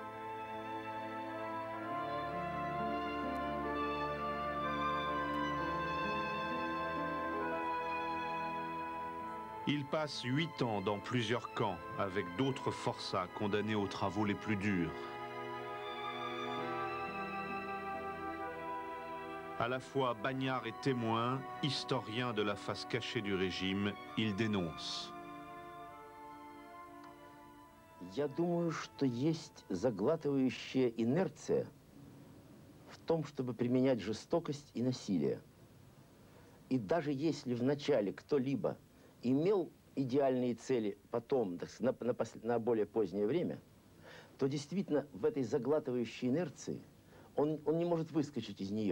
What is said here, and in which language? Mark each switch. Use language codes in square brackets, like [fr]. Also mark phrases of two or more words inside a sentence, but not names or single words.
[fr] Il passe 8 ans dans plusieurs camps avec d'autres forçats condamnés aux travaux les plus durs. À la fois bagnard et témoin, historien de la face cachée du régime, il dénonce. [ru] Я думаю, что есть заглатывающая инерция в том, чтобы применять жестокость и насилие. И даже если вначале кто-либо имел идеальные цели потом, на более позднее время, то действительно в этой заглатывающей инерции он не может выскочить из нее.